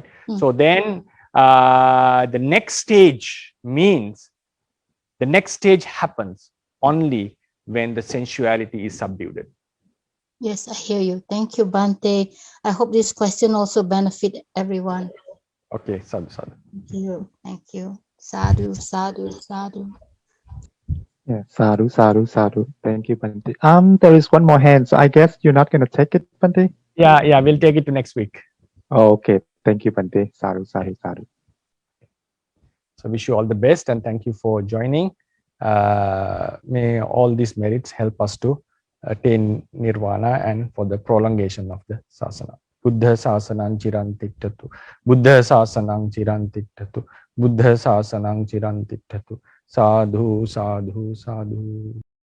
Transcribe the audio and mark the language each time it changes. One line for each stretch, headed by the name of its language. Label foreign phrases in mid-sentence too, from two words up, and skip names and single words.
English: So then the next stage means the next stage happens only when the sensuality is subdued. Yes, I hear you. Thank you, Bhante. I hope this question also benefit everyone. Okay, sadhu. Thank you.
Pali: Sadhu, sadhu, sadhu.
English: Yeah, sadhu. Thank you, Bhante. There is one more hand, so I guess you're not going to take it, Bhante? Yeah, we'll take it to next week. Oh, okay. Thank you, Bhante. Sadhu. So wish you all the best and thank you for joining. May all these merits help us to attain nirvana and for the prolongation of the sasana.
Pali: Buddha sasanang chirantittatu. Buddha sasanang chirantittatu. Buddha sasanang chirantittatu. Sadhu, sadhu, sadhu.